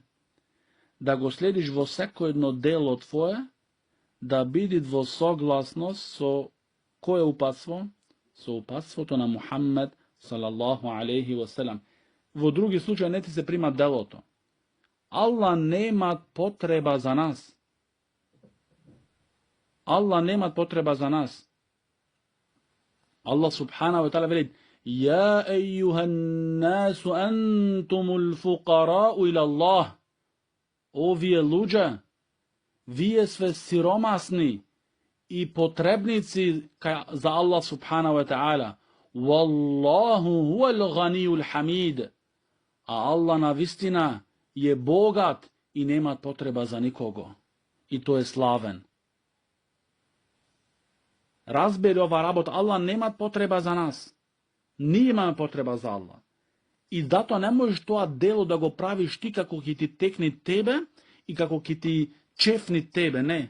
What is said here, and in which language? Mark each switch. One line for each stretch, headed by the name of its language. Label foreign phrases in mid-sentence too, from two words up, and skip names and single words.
Macedonian: Да го следиш во секој едно дело твое, да бидит во согласност со кое упатство? Со упатството на Мухаммед
Arabic: صلى الله عليه وسلم.
Macedonian: Во други случаи не ти се прима делото. Аллах нема потреба за нас. Аллах нема потреба за нас.
Arabic: الله سبحانه وتعالى вели: "يا أيها الناس أنتم الفقراء إلى الله."
Macedonian: О вие луѓе, вие све сиромасни и потребници за
Arabic: الله سبحانه وتعالى. والله هو الغني الحميد.
Macedonian: А Аллах навистина е богат и нема потреба за никого. И тој е славен. Разбери ова работа, Аллах нема потреба за нас. Ние имаме потреба за Аллах. И затоа не можеш тоа дело да го правиш ти како ќе ти текни тебе и како ќе ти чефни тебе, не.